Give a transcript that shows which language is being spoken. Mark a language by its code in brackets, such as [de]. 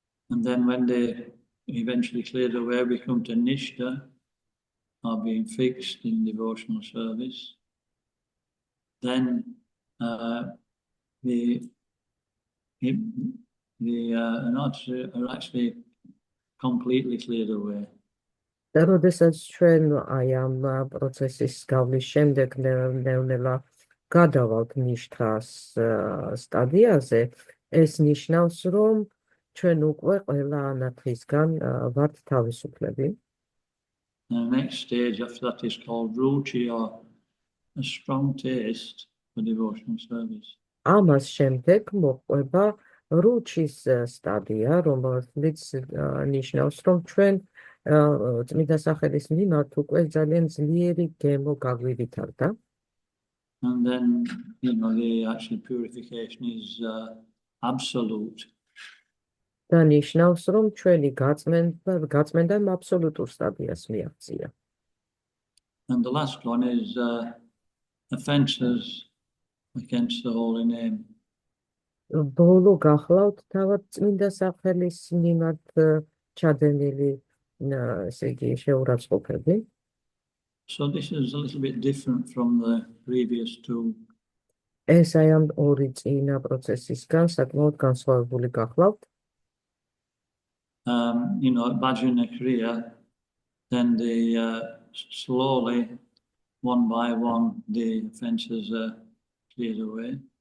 [en] And then when they eventually cleared away, we come to Nishta, or being fixed in devotional service. Then the anatas are actually completely cleared away. [ka] და როდესაც ჩვენ აი ამ პროცესის გავლის შემდეგ ნელა გადავალთ ნიშთას სტადიაზე, ეს ნიშნავს, რომ ჩვენ უკვე ყველა ანარქისგან ვართ თავისუფლები. [en] The next stage after that is called ruchi, or a strong taste for devotional service. [ka] ამას შემდეგ მოყვება რუჩის სტადია, რომელიც ნიშნავს, რომ ჩვენ წმინდა სახელის მიმართ უკვე ძალიან ძლიერი გემო გაგვივითარდა. [en] And then, the actual purification is absolute. [ka] და ნიშნავს, რომ ჩვენი გაწმენდამ აბსოლუტურ სტადიას მიაღწია. [en] And the last one is offences against the holy name. [ka] ბოლო გახლავთ თავად წმინდა სახელის მიმართ ჩადენილი ესე იგი შეურაცხყოფები. [en] So this is a little bit different from the previous two. [ka] ეს აი ამ ორი წინა პროცესისგან საკმაოდ განსხვავებული გახლავთ. [en] Bhajana kriya, then slowly, one by one, the offences are cleared away.